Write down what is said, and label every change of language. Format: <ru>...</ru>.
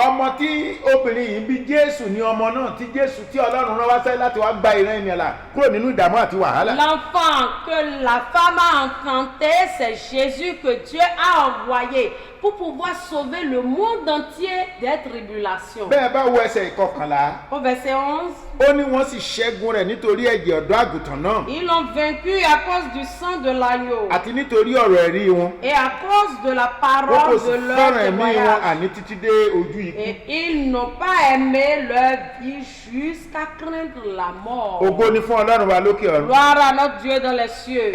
<yo>Ọmọ tí obìnrin yìí bí Jésù ni ọmọ náà tí Jésù tí Ọlọ́run rán wá sẹ́yìn láti wá gba ìran ènìyàn là kúrò nínú ìdààmú àti wàhálà.</yo> <fr>L'enfant que la femme a enfanté, c'est Jésus que Dieu a envoyé pour pouvoir sauver le monde entier des tribulations.</fr> <yo>Bẹ́ẹ̀ bá wo ẹsẹ̀ ìkọkànlá,</yo> <fr>Au verset 11,</fr> <yo>ó ní wọ́n sì ṣẹ́gun rẹ̀ nítorí ẹ̀jẹ̀ ọ̀dọ́ àgùntàn náà</yo> <fr>ils l'ont vaincu à cause du sang de l'agneau</fr> <yo>àti nítorí ọ̀rọ̀ ẹ̀rí wọn.</yo> <fr>et à cause de la</fr> <yo>Wọ́n kò</yo> <fr>parole</fr> <yo>sì</yo> <fr>de leur</fr> <yo>fẹ́ràn ẹ̀mí wọn</yo> <fr>témoignage.</fr> <yo>àní títí dé ojú ikú.</yo> <fr>Et ils n'ont pas aimé leur vie jusqu'à craindre la mort.</fr> <yo>Ògo ni fún Ọlọ́run wa lókè ọ̀run.</yo> <fr>Gloire à notre Dieu dans les cieux.</fr>